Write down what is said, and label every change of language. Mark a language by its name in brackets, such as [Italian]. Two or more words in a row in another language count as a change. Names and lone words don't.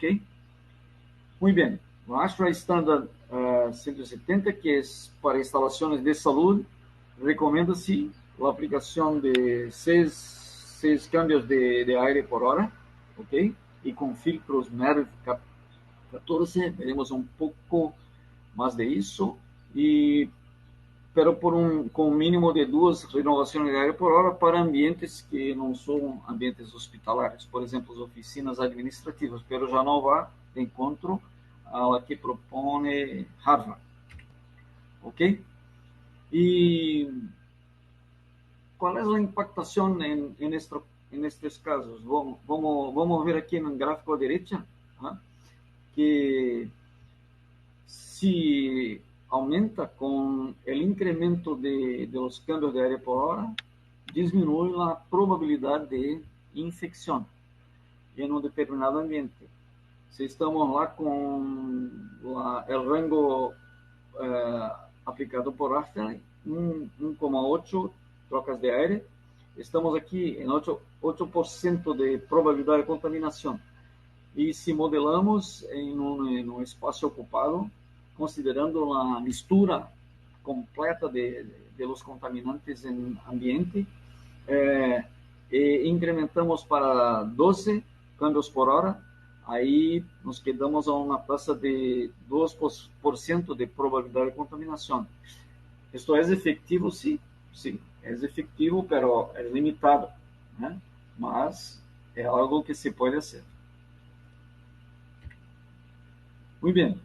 [Spanish] Muy bien, la ASHRAE Standard 170, que es para instalaciones de salud, recomienda-se la aplicación de 6 cambios de aire por hora, ¿ok? Y con filtros MERV 14, veremos un poco más de eso, pero con un mínimo de 2 renovaciones de aire por hora para ambientes [Portuguese] que não são ambientes hospitalares, por exemplo, oficinas administrativas, [Spanish] pero [Portuguese] já não vai de encontro [Spanish] a la que propone Harvard, ¿ok? [Portuguese] E qual é a impactação [Spanish] en estos casos? [Portuguese] Vamos ver aqui no gráfico à direita, ¿eh? Que se aumenta com o incremento [Spanish] de los cambios de aire por hora, [Portuguese] diminui a probabilidade de infecção em um determinado ambiente. Se estamos lá com o rango aplicado por ASHRAE, 1,8 trocas de aire, estamos aqui em 8% de probabilidade de contaminação. E se modelamos em um espaço ocupado, considerando a mistura completa [Spanish] de los contaminantes [Portuguese] em ambiente, e incrementamos para 12 cambios por hora, aí [Spanish] nos quedamos [Portuguese] a uma taxa de 2% de probabilidade de contaminação. Isto é efetivo? Sim, é efetivo, pero é limitado, né? Mas é algo que se pode fazer. Muito bem.